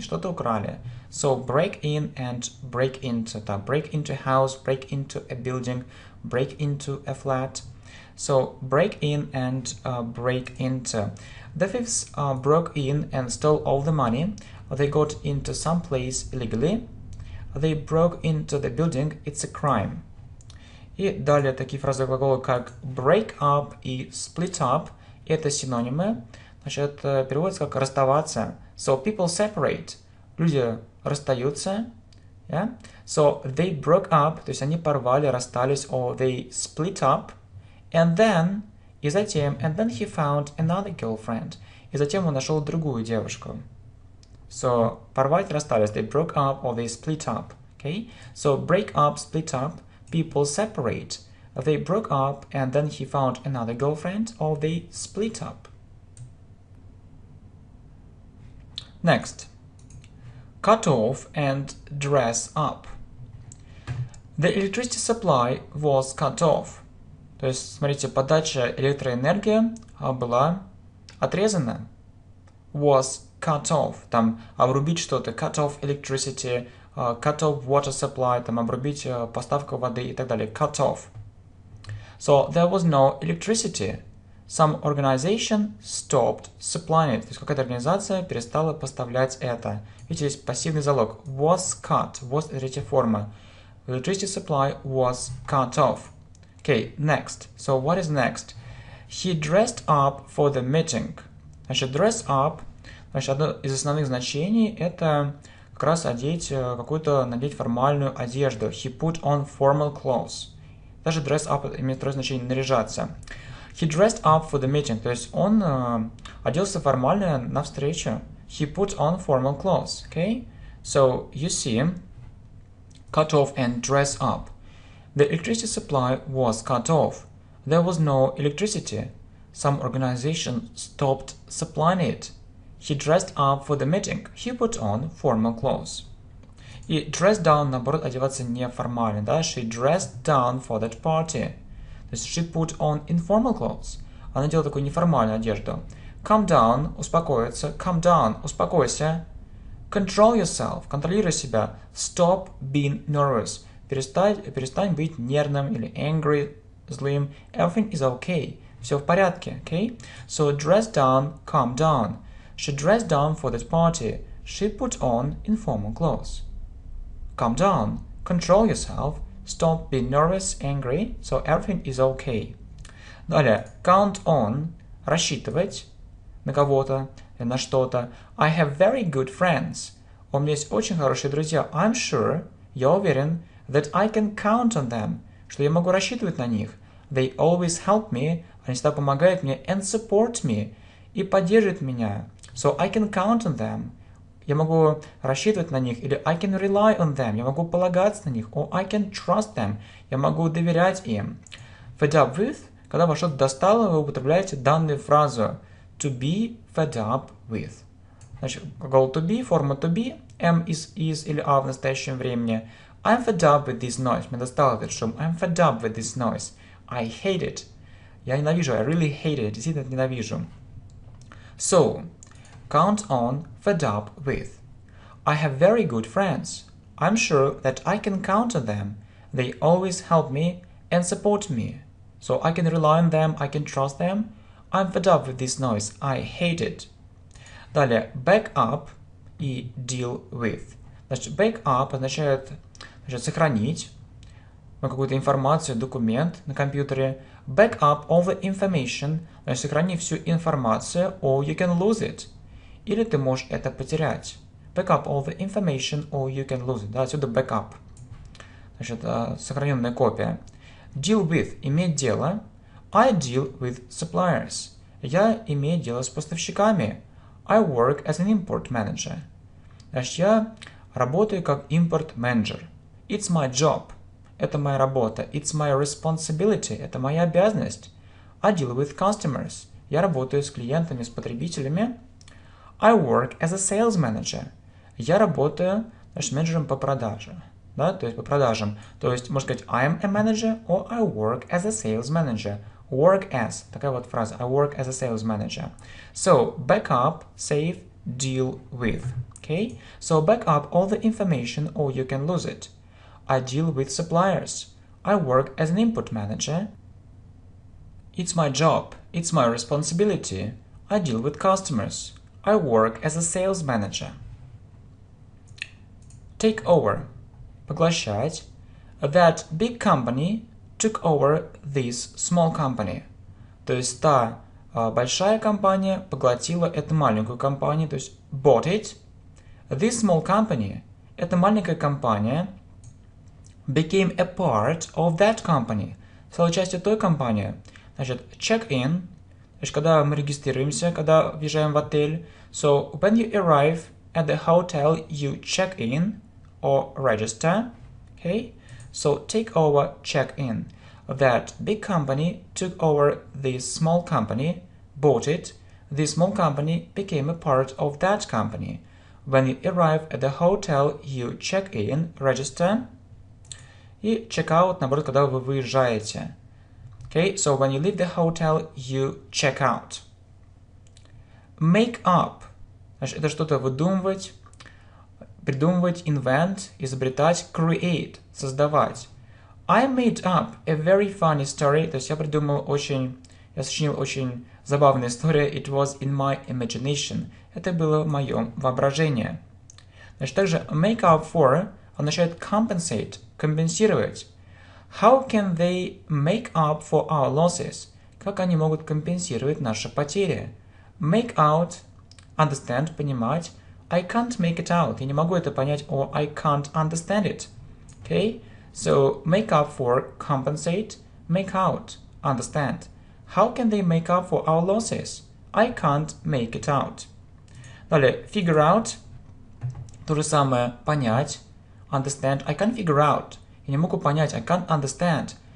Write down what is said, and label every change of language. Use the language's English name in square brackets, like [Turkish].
[Russian] Что-то украли. [English] So, break in and break into. Да, break into a house, break into a building, break into a flat. So, break in and break into. The thieves broke in and stole all the money. They got into some place illegally. They broke into the building. It's a crime. [Russian] И далее такие фразовые глаголы, как break up и split up. Это синонимы. Значит, переводится как расставаться. [English] So, people separate. [Russian] Люди расстаются. [English] Yeah? So, they broke up. [Russian] То есть они порвали, расстались. [English] Or they split up. And then, [Russian] и затем, [English] and then he found another girlfriend. [Russian] И затем он нашел другую девушку. So, порвать, расстались. [English] They broke up or they split up. Okay? So, break up, split up. People separate. They broke up and then he found another girlfriend or they split up. Next. Cut off and dress up. The electricity supply was cut off. [Russian] То есть, смотрите, подача электроэнергии была отрезана. Was cut off. Там обрубить что-то. [English] Cut off electricity, cut off water supply, [Russian] там обрубить поставку воды и так далее. [English] Cut off. So, there was no electricity. Some organization stopped supplying it. [Russian] То есть, какая-то организация перестала поставлять это. Видите, здесь пассивный залог. [English] Was cut. [Russian] Was – это третья форма. [English] Electricity supply was cut off. Okay, next. So, what is next? He dressed up for the meeting. [Russian] Значит, dress up, значит, одно из основных значений – это как раз надеть формальную одежду. [English] He put on formal clothes. [Russian] Даже dress up имеет второе значение – наряжаться. [English] He dressed up for the meeting, [Russian] то есть он оделся формально на встречу. [English] He put on formal clothes. Okay? So, you see, cut off and dress up. The electricity supply was cut off. There was no electricity. Some organization stopped supplying it. He dressed up for the meeting. He put on formal clothes. [Russian] И dress down, наоборот, одеваться неформально, да? [English] She dressed down for that party. То есть she put on informal clothes. [Russian] Она делала такую неформальную одежду. [English] Calm down, [Russian] успокоиться. [English] Calm down, [Russian] успокойся. [English] Control yourself, [Russian] контролируй себя. [English] Stop being nervous. [Russian] перестань быть нервным или angry, злым. [English] Everything is okay. [Russian] Все в порядке, okay? [English] So dress down, calm down. She dressed down for that party. She put on informal clothes. Calm down, control yourself, stop being nervous, angry, so everything is okay. [Russian] Далее, count on, рассчитывать на кого-то, на что-то. [English] I have very good friends. [Russian] У меня есть очень хорошие друзья. [English] I'm sure, [Russian] я уверен, [English] that I can count on them, [Russian] что я могу рассчитывать на них. [English] They always help me, [Russian] они всегда помогают мне, [English] and support me, [Russian] и поддерживают меня. [English] So I can count on them. [Russian] Я могу рассчитывать на них, или [English] I can rely on them, [Russian] я могу полагаться на них, [English] or I can trust them, [Russian] я могу доверять им. Fed up with, когда вас что-то достало, вы употребляете данную фразу to be fed up with. Значит, глагол to be, форма to be, am is или are в настоящем времени. [English] I'm fed up with this noise. [Russian] Мне достал этот шум. [English] I'm fed up with this noise. I hate it. [Russian] Я ненавижу. [English] I really hate it. [Russian] Действительно ненавижу. [English] So, count on fed up with. I have very good friends. I'm sure that I can count on them. They always help me and support me. So I can rely on them, I can trust them. I'm fed up with this noise. I hate it. Далее, back up и deal with. [Russian] Значит, back up означает сохранить какую-то информацию, документ на компьютере. [English] Back up all the information, значит, [Russian] сохрани всю информацию, [English] or you can lose it. [Russian] Или ты можешь это потерять. Back up all the information, or you can lose it. Да, отсюда backup. Значит, сохраненная копия. Deal with – иметь дело. [English] I deal with suppliers. [Russian] Я имею дело с поставщиками. [English] I work as an import manager. [Russian] Значит, я работаю как импорт-менеджер. [English] It's my job. [Russian] Это моя работа. [English] It's my responsibility. [Russian] Это моя обязанность. [English] I deal with customers. [Russian] Я работаю с клиентами, с потребителями. [English] I work as a sales manager. [Russian] Я работаю, значит, менеджером по продаже. Да, то есть по продажам. То есть можно сказать [English] I'm a manager or I work as a sales manager. [Russian] Work as. Такая вот фраза. [English] I work as a sales manager. So, back up, save, deal with. Okay? So, back up all the information or you can lose it. I deal with suppliers. I work as an input manager. It's my job. It's my responsibility. I deal with customers. I work as a sales manager. Take over. Поглощать. That big company took over this small company. [Russian] То есть та большая компания поглотила эту маленькую компанию, то есть [English] bought it. This small company, [Russian] эта маленькая компания, [English] became a part of that company. [Russian] Стала частью той компании. Значит, check-in, значит, когда мы регистрируемся, когда въезжаем в отель. [English] So, when you arrive at the hotel, you check in or register. Okay? So, take over, check in. That big company took over this small company, bought it. This small company became a part of that company. When you arrive at the hotel, you check in, register. [Russian] И check out, наоборот, когда вы выезжаете. [English] Okay, so when you leave the hotel, you check out. Make up. [Russian] Значит, это что-то выдумывать, придумывать, invent, изобретать, create, создавать. [English] I made up a very funny story. [Russian] То есть я сочинил очень забавную историю. [English] It was in my imagination. [Russian] Это было в моем воображении. Значит, также make up for означает compensate, компенсировать. [English] How can they make up for our losses? [Russian] Как они могут компенсировать наши потери? [English] Make out, understand, [Russian] понимать. [English] I can't make it out. [Russian] Я не могу это понять, [English] or I can't understand it. Okay? So, make up for, compensate, make out, understand. How can they make up for our losses? I can't make it out. [Russian] Далее, figure out, то же самое, понять, understand. [English] I can't figure out. [Russian] Я не могу понять, [English] I can't understand.